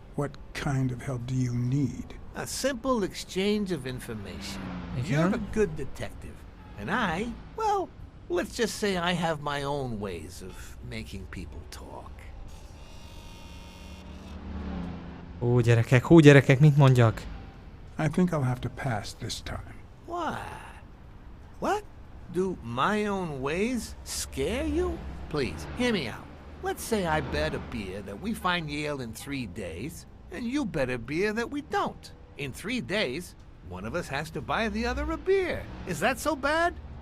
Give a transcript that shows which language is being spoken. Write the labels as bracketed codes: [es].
[en] What kind of help do you need? A simple exchange of information. Yeah? You're a good detective. And I, well, let's just say I have my own ways of making people talk. [hu] Hú, gyerekek, mit mondjak? [en] I think I'll have to pass this time. Why? What? Do my own ways scare you? Please, hear me out. Let's say I bet a beer that we find Yale in 3 days, and you bet a beer that we don't. In 3 days, one of us has to buy the other a beer. Is that so bad?